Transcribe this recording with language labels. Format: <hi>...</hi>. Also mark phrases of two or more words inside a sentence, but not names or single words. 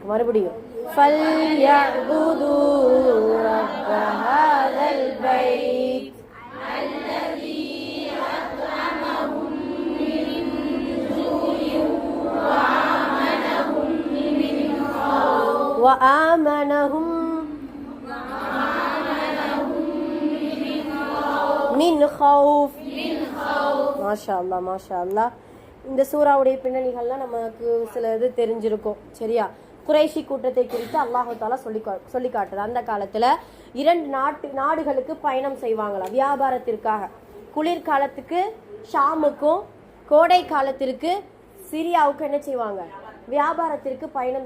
<ar>மறுபடியும் فَلْيَعْبُدُوا رَبَّ هَذَا الْبَيْتِ الَّذِي أَطْعَمَهُم مِّن جُوعٍ وَآمَنَهُم من خوف. ما شاء الله ما شاء الله.</ar> <ta>இந்த சூறாவுடைய பின்னணிகள்லாம் நமக்கு சில இது தெரிஞ்சிருக்கும். சரியா, குறைஷி கூட்டத்தை குறித்து</ta> <ar>الله تعالى</ar> <ta>சொல்லி காட்டுறது. அந்த காலத்துல 2 நாடுகளுக்கு பயணம் செய்வாங்களாம் வியாபாரத்திற்காக. குளிர்காலத்துக்கு ஷாமுக்கும், கோடை காலத்திற்கு சிரியாவுக்கும் என்ன செய்வாங்க, வியாபாரத்திற்கு பயணம் செய்வாங்க.</ta>